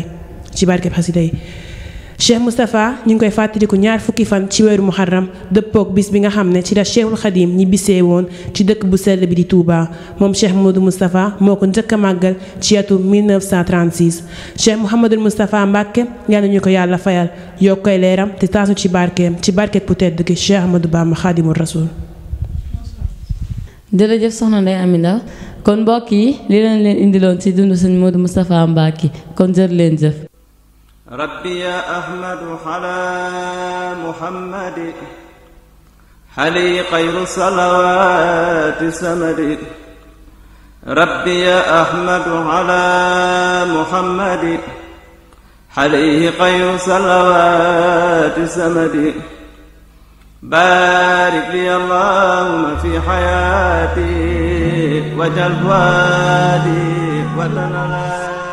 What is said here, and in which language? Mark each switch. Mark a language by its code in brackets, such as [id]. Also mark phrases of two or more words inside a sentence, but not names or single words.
[wo] ci barkeb xasida yi Cheikh Moustapha ñu ngi koy fàttaliku ñaar fukki fan ci weeru muharram dëppook bis bi nga xam ne ci la Cheikhul Khadim ñi bisee woon ci dëkk bu sell bi di Touba moom Cheikh Modou Moustapha moo ko njëkk a màggal ci atum 1936 Cheikh Mouhamadul Moustapha Mbacke yal na ñu ko yàlla fayal yokk koy leeram te taasu ci barkeem ci barkeek bu tedd gi Cheikh Ahmadou Bamba Khadimul Rasul. jërëjëf soxna Ndeye Amy Ndaw kon mbokk yi li leen indiloon ci dundu sëñ Modou Moustapha Mbacke kon jër leen jëf. [ar] ربي يا أحمد على محمد حلي خير صلوات سمد ربي يا أحمد على محمد حليه خير صلوات سمد بارك لي اللهم في حياتي وجل فؤادي وتنالي